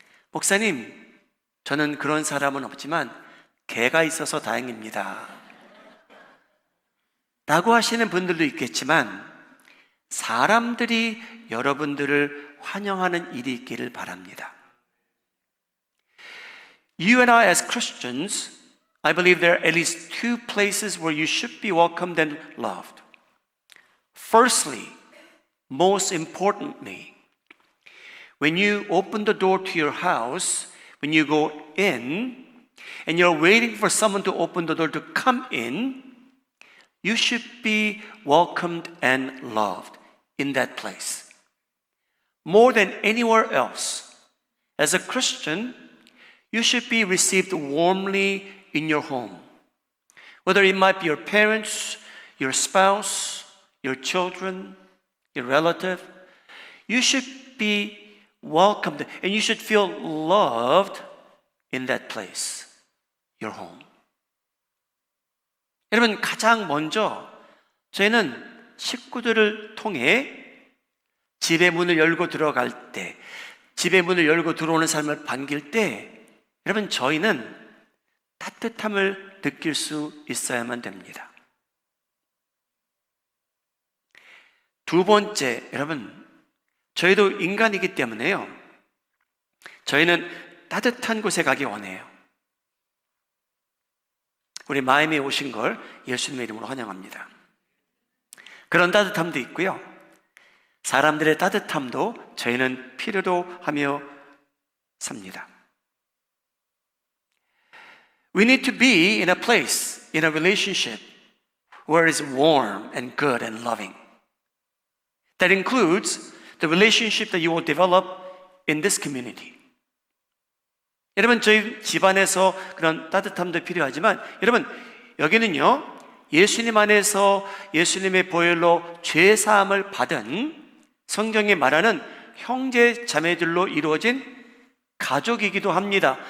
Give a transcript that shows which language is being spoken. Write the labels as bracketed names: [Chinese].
[Korean] 목사님, 저는 그런 사람은 없지만 개가 있어서 다행입니다 라고 하시는 분들도 있겠지만 사람들이 여러분들을 환영하는 일이 있기를 바랍니다. [English] You and I as Christians, I believe there are at least two places where you should be welcomed and loved. Firstly, most importantly, when you open the door to your house, when you go in, and you're waiting for someone to open the door to come in, you should be welcomed and loved in that place. More than anywhere else, as a Christian, you should be received warmly in your home. Whether it might be your parents, your spouse, your children, your relative, you should be welcomed and you should feel loved in that place, your home. [Korean] 여러분, 가장 먼저 저희는 식구들을 통해 집의 문을 열고 들어갈 때, 집의 문을 열고 들어오는 사람을 반길 때, 여러분, 저희는 따뜻함을 느낄 수 있어야만 됩니다. 두 번째, 여러분, 저희도 인간이기 때문에요, 저희는 따뜻한 곳에 가기 원해요. 우리 마임에 오신 걸 예수님의 이름으로 환영합니다. 그런 따뜻함도 있고요, 사람들의 따뜻함도 저희는 필요로 하며 삽니다. [English] We need to be in a place, in a relationship where it's warm and good and loving. That includes the relationship that you will develop in this community. [Korean] 여러분, 저희 집안에서 그런 따뜻함도 필요하지만, 여러분, 여기는요, 예수님 안에서 예수님의 보혈로 죄사함을 받은, 성경이 말하는 형제 자매들로 이루어진 가족이기도 합니다.